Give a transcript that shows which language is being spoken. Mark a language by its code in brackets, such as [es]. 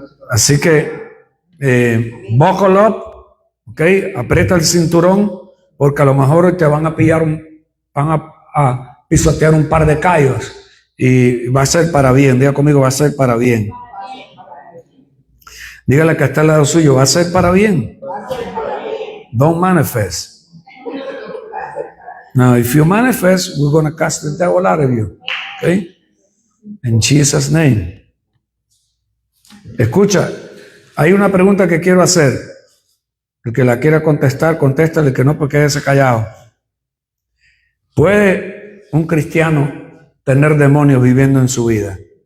[es] Así que, [en] buckle up, [es] okay, aprieta el cinturón, porque a lo mejor hoy te van a pillar, van a pisotear un par de callos y va a ser para bien. Diga conmigo, va a ser para bien. Dígale que está al lado suyo, va a ser para bien. [en] Don't manifest. Now, if you manifest, we're going to cast the devil out of you. Okay? In Jesus' name. [es] Escucha, hay una pregunta que quiero hacer. El que la quiera contestar, contéstale. El que no, pues quédese callado. ¿Puede un cristiano tener demonios viviendo en su vida?